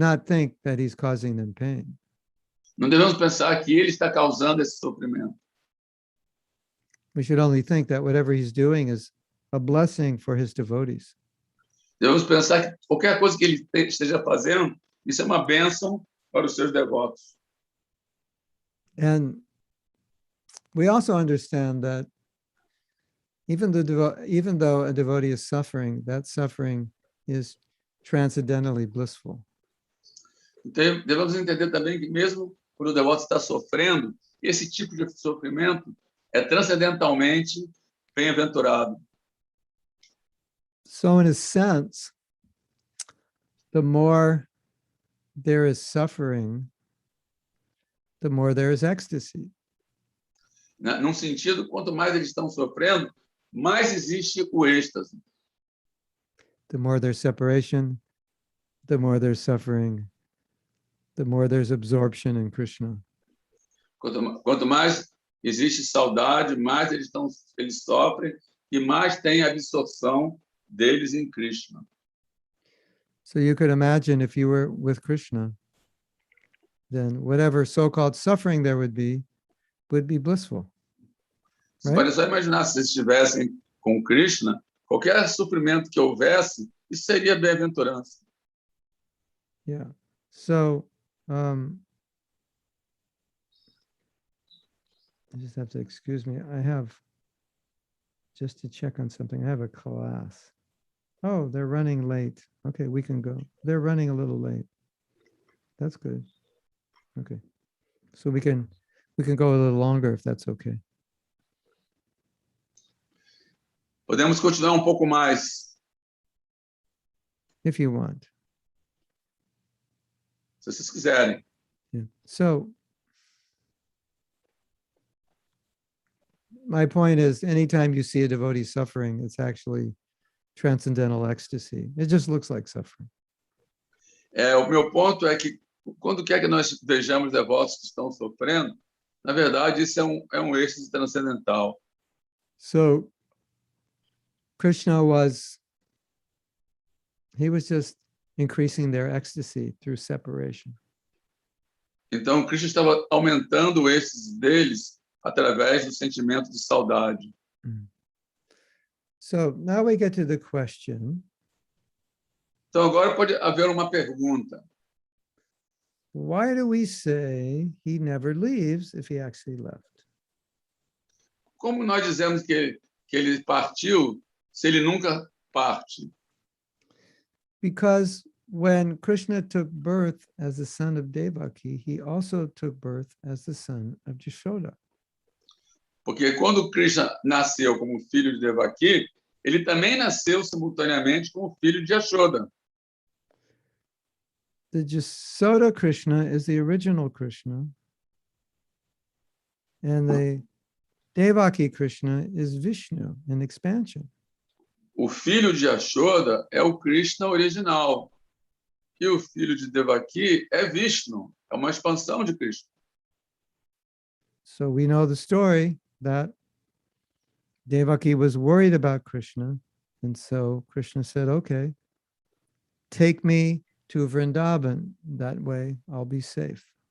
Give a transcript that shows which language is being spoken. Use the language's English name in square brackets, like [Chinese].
[English] not think that he's causing them pain. [Portuguese] Não devemos pensar que ele está causando esse sofrimento. [English] We should only think that whatever he's doing is a blessing for his devotees. [Portuguese] Devemos pensar que qualquer coisa que ele esteja fazendo, isso é uma bênção para os seus devotos. [English] And we also understand that even though a devotee is suffering, that suffering is transcendentally blissful. [Portuguese] Então, devemos entender também que mesmo quando o devoto está sofrendo, esse tipo de sofrimento é transcendentalmente bem-aventurado. [English] So in a sense, the more there is suffering, the more there is ecstasy. [Portuguese] Num sentido, quanto mais eles estão sofrendo, mais existe o êxtase. [English] The more there's separation, the more there's suffering, the more there's absorption in Krishna. [Portuguese] Quanto mais existe saudade, mais eles sofrem e mais tem a absorção deles em Krishna. [English] So you could imagine if you were with Krishna, then whatever so-called suffering there would be blissful. [Portuguese] Você pode só imaginar se eles estivessem com Krishna, qualquer sofrimento que houvesse, isso seria bem-aventurança. [English] Yeah. So I just have to excuse me. I have, just to check on something, I have a class. Oh, they're running late. Okay, we can go. They're running a little late. That's good. Okay. So we can go a little longer if that's okay. [Portuguese] Podemos continuar um pouco mais, [English] If you want. [Portuguese] se vocês quiserem. [English] Yeah. So my point is, anytime you see a devotee suffering, it's actually transcendental ecstasy. It just looks like suffering. [Portuguese] O meu ponto é que, quando quer que nós vejamos devotos que estão sofrendo, na verdade, isso é um êxtase transcendental. [English] So Krishna was just increasing their ecstasy through separation. [Portuguese] Então, Krishna estava aumentando o êxtase deles através do sentimento de saudade. [English] So now we get to the question. [Portuguese] Então, agora pode haver uma pergunta. [English] Why do we say he never leaves if he actually left? [Portuguese] Como nós dizemos que ele partiu, se ele nunca parte? [English] Because when Krishna took birth as the son of Devaki, he also took birth as the son of Jashoda. [Portuguese] Porque quando Krishna nasceu como filho de Devaki, ele também nasceu simultaneamente como filho de Yashoda. [English] The Jashoda Krishna is the original Krishna, and the Devaki Krishna is Vishnu in expansion. [Portuguese] O filho de Yashoda é o Krishna original. E o filho de Devaki é Vishnu, é uma expansão de Krishna. [English] So we know the story that Devaki was worried about Krishna, and so Krishna said, okay, take me to Vrindavan, that way I'll be safe.